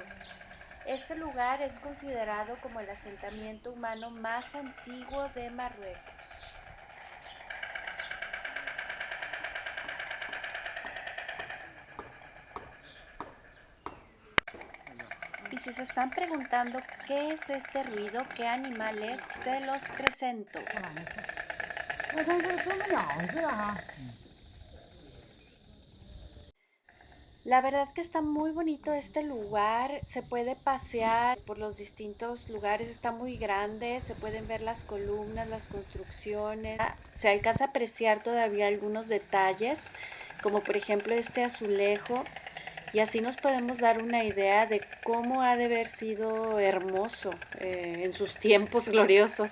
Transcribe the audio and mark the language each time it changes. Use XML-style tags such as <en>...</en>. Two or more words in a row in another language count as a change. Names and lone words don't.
<es>Este lugar es considerado como el asentamiento humano más antiguo de Marruecos. Y si se están preguntando qué es este ruido, qué animal es, se los presento.</es> <zh>我看这啄木鸟似的哈。</zh> <es>La verdad que está muy bonito este lugar, se puede pasear por los distintos lugares, está muy grande, se pueden ver las columnas, las construcciones, se alcanza a apreciar todavía algunos detalles, como por ejemplo este azulejo, y así nos podemos dar una idea de cómo ha de haber sido hermoso en sus tiempos gloriosos.</es>